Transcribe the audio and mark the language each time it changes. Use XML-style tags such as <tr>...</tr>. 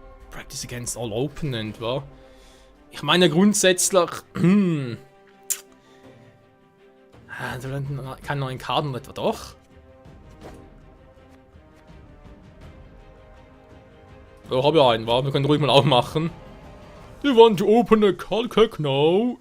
<en>Practice against all opponent, wa?</en> <de>Ich meine grundsätzlich. Keine neuen Karten etwa doch? So, habe ich einen, wa? Wir können ruhig mal aufmachen.</de> <en>You want to open a card now?</en>